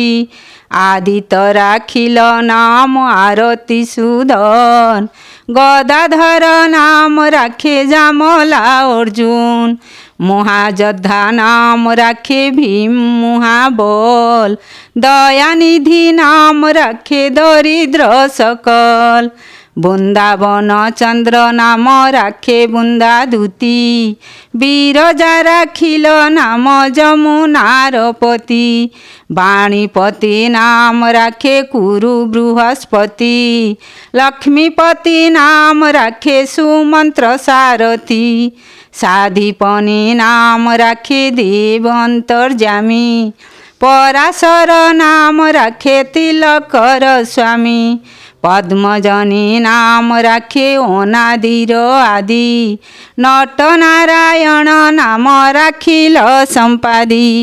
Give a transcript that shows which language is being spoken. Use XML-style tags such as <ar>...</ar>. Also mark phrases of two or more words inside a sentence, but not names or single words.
<bn>আদিত রাখিল নাম আরতি সুধন, গদাধর নাম রাখে জামলা অর্জুন। মহাযোদ্ধা নাম রাখে ভীম মহাবল, দয়ানিধি নাম রাখে দরিদ্র সকল।</bn> <or>ବୃନ୍ଦାବନ ଚନ୍ଦ୍ର ନାମ ରାଖେ ବୃନ୍ଦା ଦୂତି, ବିରଜା ରାଖିଲ ନାମ ଯମୁନାର ପତି, ବାଣୀପତି ନାମ ରାଖେ କୁରୁ ବୃହସ୍ପତି, ଲକ୍ଷ୍ମୀପତି ନାମ ରାଖେ ସୁମନ୍ତ୍ର ସାରଥି, ସାଧିପନି ନାମ ରାଖେ ଦେବ ଅନ୍ତର୍ଯାମୀ, ପରାଶର ନାମ ରାଖେ ତିଲକର ସ୍ୱାମୀ, ପଦ୍ମଜନୀ ନାମ ରାଖେ ଅନାଦିର ଆଦି, ନଟନାରାୟଣ ନାମ ରାଖିଲ ସମ୍ପାଦି,</or>